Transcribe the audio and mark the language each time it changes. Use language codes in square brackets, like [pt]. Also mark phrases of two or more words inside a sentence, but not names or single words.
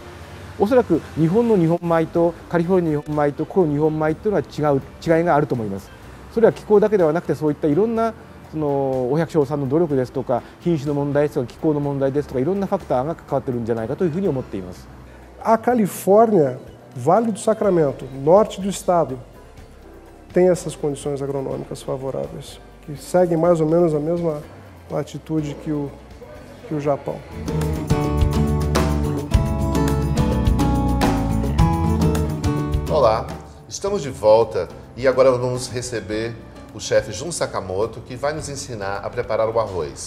[ja] おそらく日本の日本米とカリフォルニアの日本米とこの日本米というのは違いがあると思います。それは気候だけではなくて、そういったいろんなそのお百姓さんの努力ですとか品種の問題ですとか気候の問題ですとかいろんなファクターが関わっているんじゃないかというふうに思っています。 [pt] A Califórnia, Vale do Sacramento, norte do estado, tem essas condições agronômicas favoráveis, que seguem mais ou menos a mesma latitude que o Japão. Olá, estamos de volta e agora vamos receber o chefe Jun Sakamoto, que vai nos ensinar a preparar o arroz.